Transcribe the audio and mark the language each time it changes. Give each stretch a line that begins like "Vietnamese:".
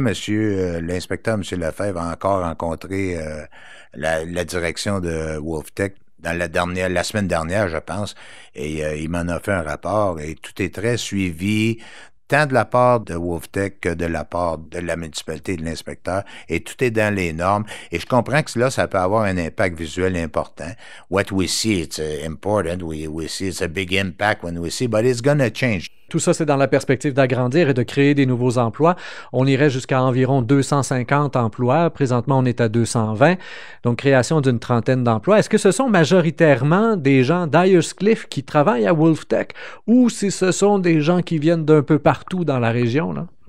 French: L'inspecteur, M. Lefebvre, a encore rencontré la direction de WolfTech dans la semaine dernière, je pense, et il m'en a fait un rapport, et tout est très suivi, tant de la part de WolfTech que de la part de la municipalité et de l'inspecteur, et tout est dans les normes, et je comprends que là, ça peut avoir un impact visuel important.
English: What we see, it's important, we see it's a big impact when we see, but it's gonna change.
French: Tout ça, c'est dans la perspective d'agrandir et de créer des nouveaux emplois. On irait jusqu'à environ 250 emplois. Présentement, on est à 220. Donc, création d'une trentaine d'emplois. Est-ce que ce sont majoritairement des gens d'Ayers-Cliff qui travaillent à WolfTech ou si ce sont des gens qui viennent d'un peu partout dans la région, là?